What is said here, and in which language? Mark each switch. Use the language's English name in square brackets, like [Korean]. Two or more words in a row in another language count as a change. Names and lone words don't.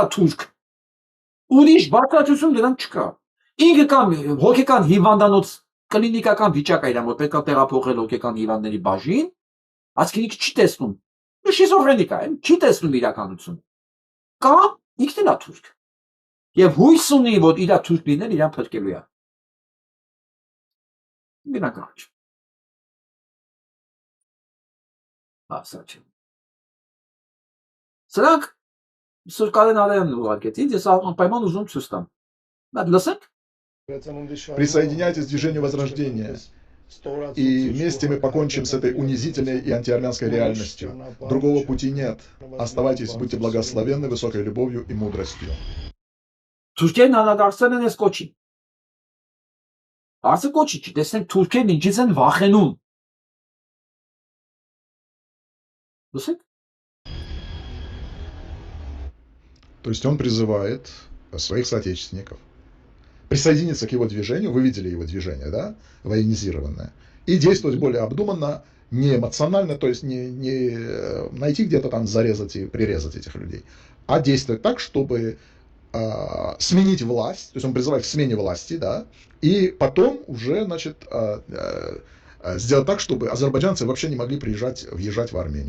[Armenian] է թուրք։ Ուրիշ բացատրություն դրան չկա։ Ինքը կամ հոգեկան հիվանդանոց կլինիկական վիճակ է իրան, որ պետք է տեղափոխել հոգեկան հիվանդների բաժին, ասկին չի տեսնում։ Շիզոֆրենիկ է, չի տեսնում իրականություն։ Կամ ինքն էլ է թուրք։ Եվ հույս ունի, որ իր թուրք լինել իրան փրկելու է։ Բնական չէ։ Ասա չէ։ Սրանք Սուրբ Կարեն Արայանն ուղարկեց, ես անպայման ուզում ցույց տամ։ Նայ լսեք։ [Russian] Присоединяйтесь к движению Возрождения, и вместе мы покончим с этой унизительной и антиармянской реальностью. Другого пути нет. Оставайтесь, будьте благословенны высокой любовью и мудростью. [Armenian] Թուրքերն անդրադարձել են այս կոչին։ Արցը կոչի չի, տեսնենք թուրքերն ինչից են վախենում։ Լսեք։ [Russian] То есть он призывает своих соотечественников присоединиться к его движению, вы видели его движение, да, военизированное, и действовать более обдуманно, не эмоционально, то есть не найти где-то там зарезать и прирезать этих людей, а действовать так, чтобы сменить власть, то есть он призывает к смене власти, да, и потом уже, значит, сделать так, чтобы азербайджанцы вообще не могли въезжать в Армению.